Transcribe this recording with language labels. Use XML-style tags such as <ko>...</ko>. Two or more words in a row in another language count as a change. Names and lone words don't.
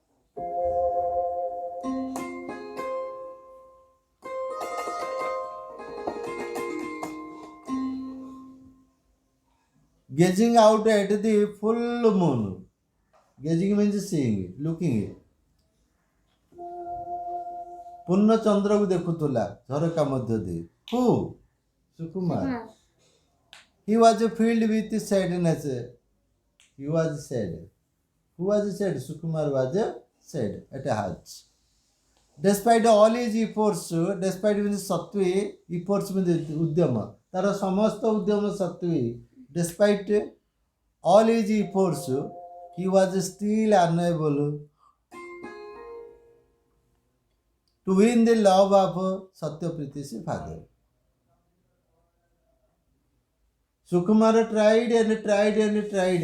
<en>Gazing out at the full moon. Gazing means seeing, looking.</en> <or>ପୂର୍ଣ୍ଣ ଚନ୍ଦ୍ରକୁ ଦେଖୁଥିଲା ଝରକା ମଧ୍ୟ ଦେଇ.</or> <en>Who? Sukumar. He was filled with sadness. He was sad. Who was sad? Sukumar was sad at heart. Despite all his efforts, despite means satvi, efforts means udyama.</en> <or>ତାର ସମସ୍ତ ଉଦ୍ୟମ ସତ୍ତ୍ୱେ,</or> <en>despite all his efforts, he was still unable to win the love of Satyapriti's father. Sukumar tried and tried and tried.</en>